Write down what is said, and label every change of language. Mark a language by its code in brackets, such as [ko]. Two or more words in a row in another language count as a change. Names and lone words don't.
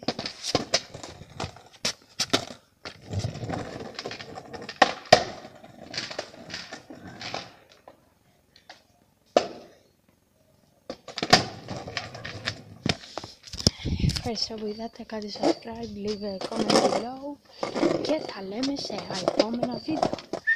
[el] Ευχαριστώ που είδατε, κάντε subscribe, [en] leave a comment below [el] και τα λέμε σε επόμενο βίντεο.